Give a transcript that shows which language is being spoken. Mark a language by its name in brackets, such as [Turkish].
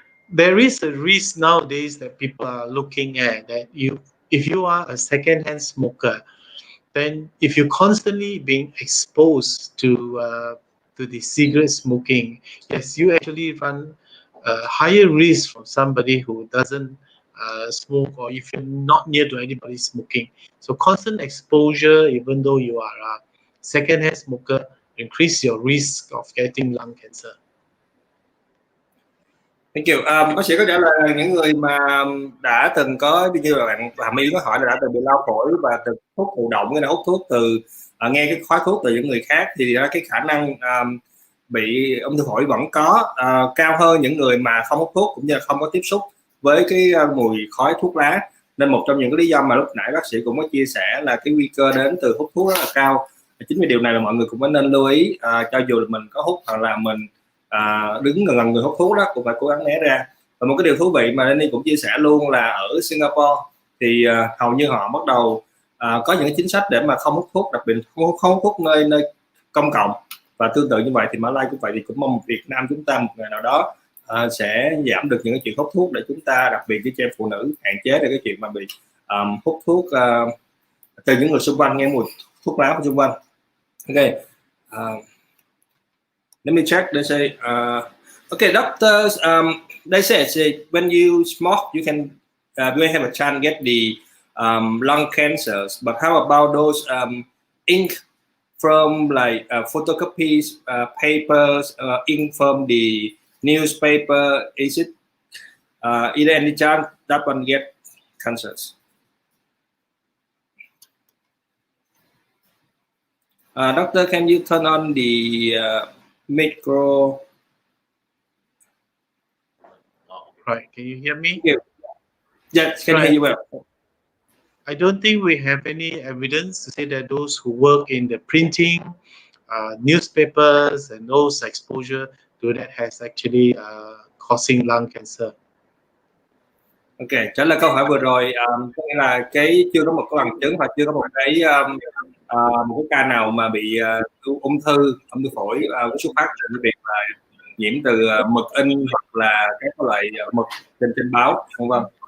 [English] There is a risk nowadays that people are looking at that if you are a second-hand smoker, then if you're constantly being exposed to the cigarette smoking, yes, you actually run a higher risk from somebody who doesn't smoke, or if you're not near to anybody smoking. So constant exposure, even though you are a second-hand smoker, increase your risk of getting lung cancer. Thank you. [Vietnamese] Bác sĩ có trả lời là những người mà đã từng có, như là bạn Hàm Y có hỏi, là đã từng bị lao phổi và từng hút thụ động, hay là hút thuốc từ nghe cái khói thuốc từ những người khác, thì cái khả năng bị ung thư phổi vẫn có, cao hơn những người mà không hút thuốc cũng như là không có tiếp xúc với cái mùi khói thuốc lá. Nên một trong những cái lý do mà lúc nãy bác sĩ cũng có chia sẻ là cái nguy cơ đến từ hút thuốc rất là cao. Chính vì điều này là mọi người cũng phải nên lưu ý, cho dù là mình có hút hoặc là mình đứng gần người hút thuốc đó, cũng phải cố gắng né ra. Và một cái điều thú vị mà Danny cũng chia sẻ luôn là ở Singapore thì hầu như họ bắt đầu có những cái chính sách để mà không hút thuốc, đặc biệt không hút thuốc nơi công cộng. Và tương tự như vậy thì Malaysia cũng vậy, thì cũng mong Việt Nam chúng ta một ngày nào đó sẽ giảm được những cái chuyện hút thuốc, để chúng ta, đặc biệt với trẻ phụ nữ, hạn chế được cái chuyện mà bị hút thuốc từ những người xung quanh, nghe mùi thuốc lá xung quanh. [English] Okay. Let me check. They say, okay, doctors, they say when you smoke, you can have a chance get the lung cancers. But how about those ink from like photocopies, papers, ink from the newspaper? Is it either any chance that one get cancers? Doctor, can you turn on the micro? Right, can you hear me? Yes, can hear you well. I don't think we have any evidence to say that those who work in the printing, newspapers, and those exposure to that has actually causing lung cancer. [Vietnamese] Ok, trả lời câu hỏi vừa rồi, có nghĩa là cái chưa có một cái bằng chứng, hoặc chưa có một cái ca nào mà bị ung thư phổi xuất phát từ việc là nhiễm từ mực in hoặc là các loại mực trên báo, vân vân.